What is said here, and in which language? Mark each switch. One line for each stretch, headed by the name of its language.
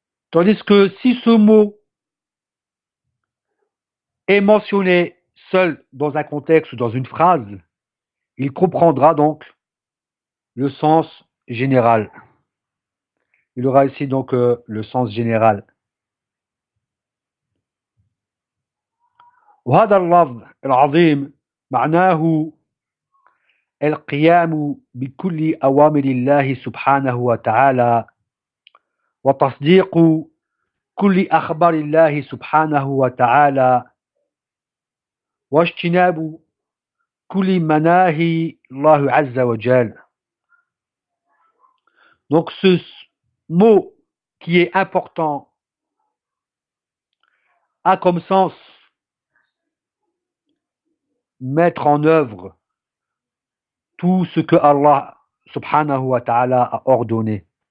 French: Tandis que si ce mot est mentionné seul dans un contexte ou dans une phrase, il comprendra donc le sens général. Il aura ici donc le sens général.
Arabic: وهذا اللفظ العظيم معناه القيام بكل أوامر الله سبحانه وتعالى وتصديق كل أخبار الله سبحانه وتعالى واجتناب كل مناهي الله عز وجل.
French: Donc ce mot qui est important a comme sens mettre en œuvre tout ce que Allah subhanahu wa ta'ala a ordonné.